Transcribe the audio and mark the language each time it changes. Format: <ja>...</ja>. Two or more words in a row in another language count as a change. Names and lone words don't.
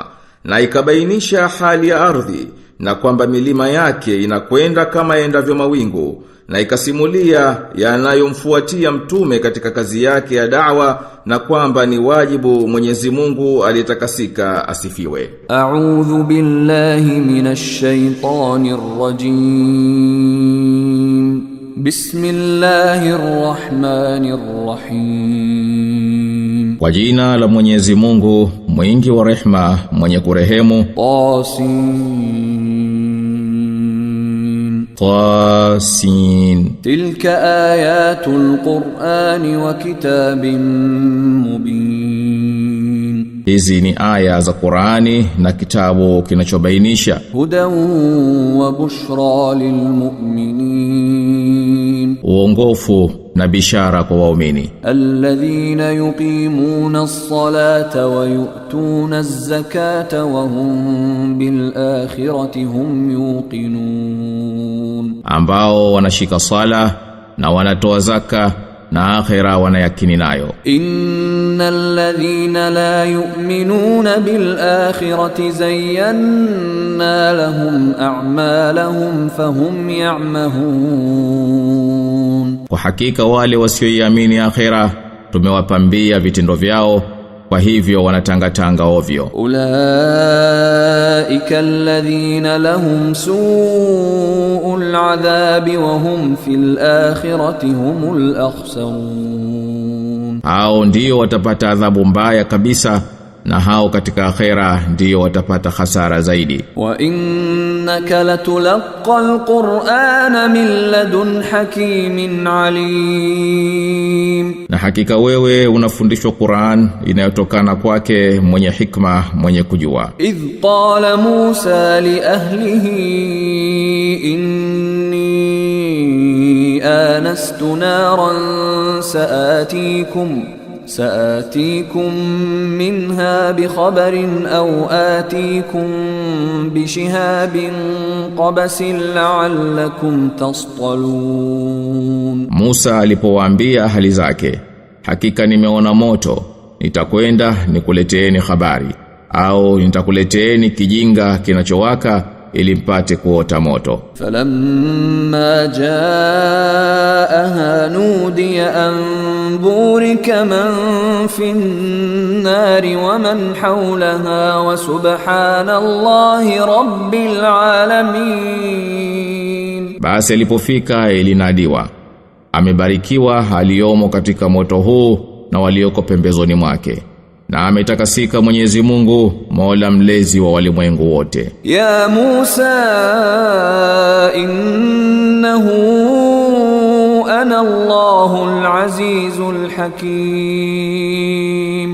<sw>Na ikabainisha hali ya ardhi na kwamba milima yake inakwenda kama endavyo mawingu, na ikasimulia yanayomfuatia mtume katika kazi yake ya da'wa, na kwamba ni wajibu Mwenyezi Mungu aliyetakasika asifiwe.</sw> <ar>أعوذ بالله من الشيطان الرجيم. بسم الله الرحمن الرحيم.</ar> <sw>Kwa jina la Mwenyezi Mungu mwingi wa rehema mwenye kurehemu.</sw> <ar>Tasin. تلك آيات القرآن وكتاب مبين.</ar> <sw>Hizi ni aya za Qur'ani na kitabu kinachobainisha.</sw> <ar>هدى وبشرى للمؤمنين.</ar> <sw>Uongofu na bishara kwa waumini.</sw> <ar>الذين يقيمون الصلاة ويؤتون الزكاة وهم بالآخرة هم يوقنون.</ar> <sw>Ambao wanashika sala na wanatoa zaka na akhira wanayakini nayo.</sw> <ar>إن الذين لا يؤمنون بالآخرة زينا لهم أعمالهم فهم يعمهون.</ar> <sw>Kwa hakika wale wasioiamini akhira tumewapambia vitendo vyao, kwa hivyo wanatangatanga ovyo.</sw> <ar>أولئك الذين لهم سوء العذاب وهم في الآخرة هم الأخسرون.</ar> <sw>Hao ndio watapata adhabu mbaya kabisa, na hao katika akhera ndio watapata hasara zaidi.</sw> <ar>وإنك لتلقى القرآن من لدن حكيم عليم.</ar> <sw>Na hakika wewe unafundishwa Qur'an inayotokana kwake mwenye hikma mwenye kujua.</sw> <ar>إذ قال موسى لأهله إني آنست نارا سآتيكم منها بخبر أو آتيكم بشهاب قبس لعلكم تصطلون.</ar> <sw>Musa alipowaambia ahali zake, hakika nimeona moto, nitakwenda nikuleteeni habari, au nitakuleteeni kijinga kinachowaka ili mpate kuota moto.</sw> <ar>فلما جاءها نودي أن بورك من في النار ومن حولها وسبحان الله رب العالمين.</ar> <sw>Basi alipofika ilinadiwa, amebarikiwa aliyomo katika moto huu na walioko pembezoni mwake, na ametakasika Mwenyezi Mungu, Mola mlezi wa walimwengu wote.</sw> <ar>يا موسى إنه أنا الله العزيز الحكيم.</ar>